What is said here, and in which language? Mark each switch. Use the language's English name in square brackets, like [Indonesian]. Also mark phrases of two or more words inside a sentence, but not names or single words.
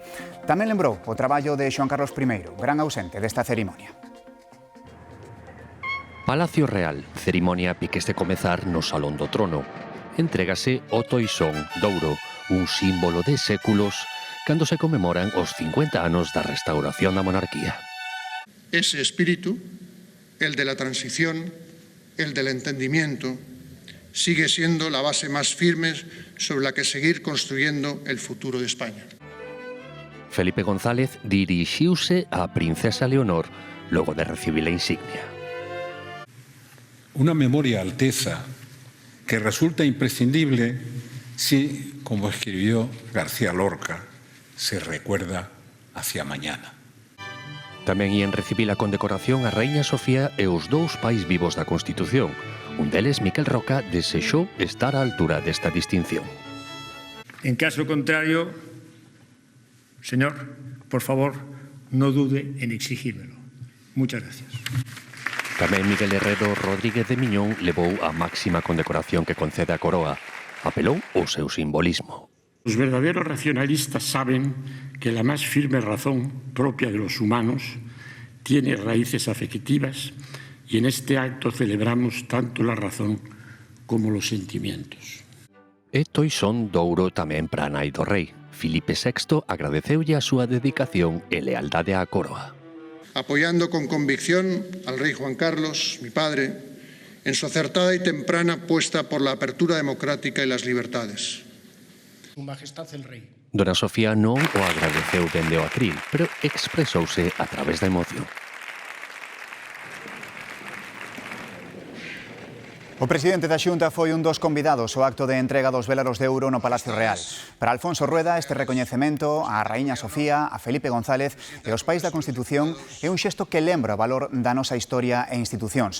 [Galician] Tamén lembrou o traballo de Xoán Carlos I, gran ausente desta cerimonia. Palacio Real, cerimonia piques de comezar no Salón do Trono. Entrégase o toisón douro, un símbolo de séculos, cando se conmemoran os 50 anos da restauración da monarquía. [Spanish] Ese espíritu, el de la transición, el del entendimiento, sigue siendo la base más firme sobre la que seguir construyendo el futuro de España. [Galician] Felipe González dirixiuse á princesa Leonor logo de recibir a insignia. [Spanish] Una memoria alteza que resulta imprescindible si, como escribió García Lorca, se recuerda hacia mañana. [Galician] Tamén ían recibir a condecoración a Raíña Sofía e os dous pais vivos da Constitución. Un deles, Miquel Roca, desexou estar á altura desta distinción. [Spanish] En caso contrario, señor, por favor, no dude en exigírmelo. Muchas gracias. [Galician] Tamén Miguel Herrero Rodríguez de Miñón levou a máxima condecoración que concede a Coroa. Apelou ao seu simbolismo. [Spanish] Los verdaderos racionalistas saben que la más firme razón propia de los humanos tiene raíces afectivas y en este acto celebramos tanto la razón como los sentimientos. [Galician] E toisón douro tamén para a nai do rei. Filipe VI agradeceulle a súa dedicación e lealdade á Coroa. [Spanish] Apoyando con convicción al rey Juan Carlos, mi padre, en su acertada y temprana apuesta por la apertura democrática y las libertades. Su Majestad el Rey. [Galician] Dona Sofía non o agradeceu dende o atril, pero expresouse a través da emoción. O presidente da Xunta foi un dos convidados ao acto de entrega dos vélaros de ouro no Palacio Real. Para Alfonso Rueda, este recoñecemento á Raíña Sofía, a Felipe González e aos pais da Constitución é un xesto que lembra o valor da nosa historia e institucións.